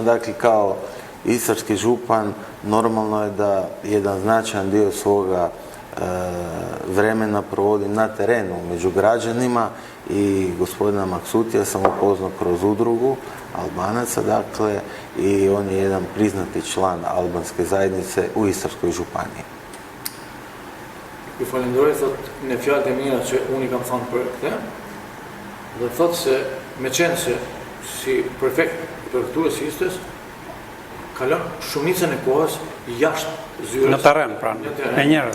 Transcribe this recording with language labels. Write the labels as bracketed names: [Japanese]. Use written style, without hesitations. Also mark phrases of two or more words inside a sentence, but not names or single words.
[Croatian] Dakle, kao istarski župan normalno je da jedan značajan dio svoga vremena provodim na terenu među građanima i gospodina Maksutija sam upoznao kroz udrugu Albanaca, dakle, i on je jedan priznati član albanske zajednice u Istarskoj županiji. [Albanian] Ju falenderoj, thot, në fjalët e mira që unë i kam thënë për këtë, dhe thot se me qenë se si prefekt i prefekturës së Istres, kalon shumicën e kohës jashtë zyres. Në terren, pra, me njerëz.